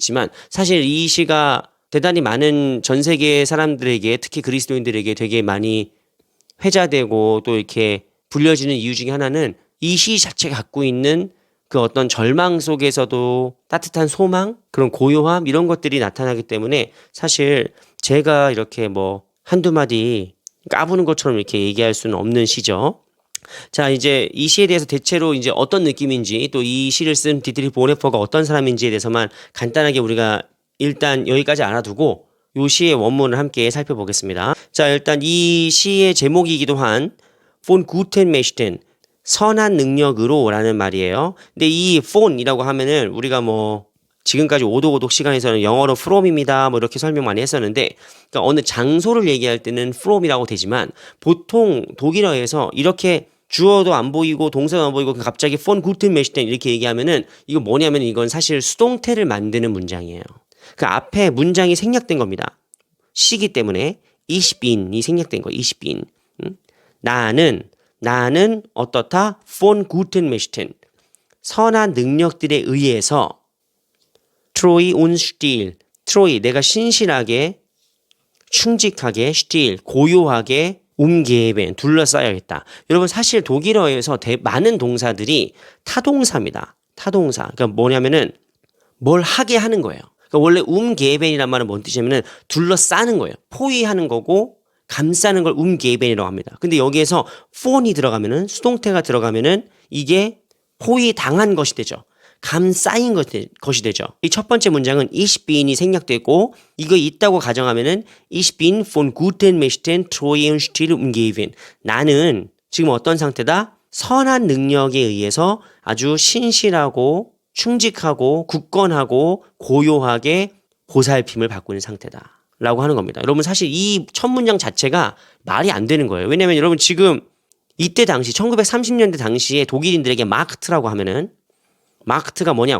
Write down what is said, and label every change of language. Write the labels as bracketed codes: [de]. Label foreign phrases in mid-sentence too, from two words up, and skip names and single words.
[ko] 있지만 사실 이 시가 대단히 많은 전 세계 사람들에게 특히 그리스도인들에게 되게 많이 회자되고 또 이렇게 불려지는 이유 중에 하나는 이 시 자체가 갖고 있는 그 어떤 절망 속에서도 따뜻한 소망, 그런 고요함 이런 것들이 나타나기 때문에 사실 제가 이렇게 뭐 한두 마디 까부는 것처럼 이렇게 얘기할 수는 없는 시죠. 자, 이제 이 시에 대해서 대체로 이제 어떤 느낌인지 또 이 시를 쓴 디트리히 보네퍼가 어떤 사람인지에 대해서만 간단하게 우리가 일단 여기까지 알아두고 요 시의 원문을 함께 살펴보겠습니다. 자, 일단 이 시의 제목이기도 한 [de] von guten Mächten, [ko] 선한 능력으로 라는 말이에요. 근데 이 von이라고 하면은 우리가 뭐 지금까지 오독오독 시간에서는 영어로 from입니다. 뭐 이렇게 설명 많이 했었는데, 그러니까 어느 장소를 얘기할 때는 from이라고 되지만 보통 독일어에서 이렇게 주어도 안 보이고 동사도 안 보이고 갑자기 [de] von guten Mächten [ko] 이렇게 얘기하면은 이거 뭐냐면 이건 사실 수동태를 만드는 문장이에요. 그 앞에 문장이 생략된 겁니다. 시기 때문에 [de] ich bin [ko] 이 생략된 거. [de] ich bin. [ko] 나는 어떻다? [de] von guten Mächten. [ko] 선한 능력들에 의해서 [de] treu und still. [ko] treu 내가 신실하게 충직하게 still 고요하게 umgeben 둘러싸여있다. 여러분 사실 독일어에서 많은 동사들이 타동사입니다. 타동사. 그러니까 뭐냐면은 뭘 하게 하는 거예요. 그러니까 원래 umgeben이란 말은 뭔 뜻이냐면은 둘러싸는 거예요. 포위하는 거고 감싸는 걸 umgeben이라고 합니다. 근데 여기에서 von이 들어가면은 수동태가 들어가면은 이게 포위당한 것이 되죠. 감싸인 것이 되죠. 이 첫 번째 문장은 [de] ich bin [ko] 이 생략되고 이거 있다고 가정하면은 [de] ich bin von guten Mächten treu und still umgeben. [ko] 나는 지금 어떤 상태다? 선한 능력에 의해서 아주 신실하고 충직하고 굳건하고 고요하게 보살핌을 받고 있는 상태다. 라고 하는 겁니다. 여러분 사실 이 첫 문장 자체가 말이 안 되는 거예요. 왜냐면 여러분 지금 이때 당시 1930년대 당시에 독일인들에게 마크트라고 하면은 마크트가 뭐냐?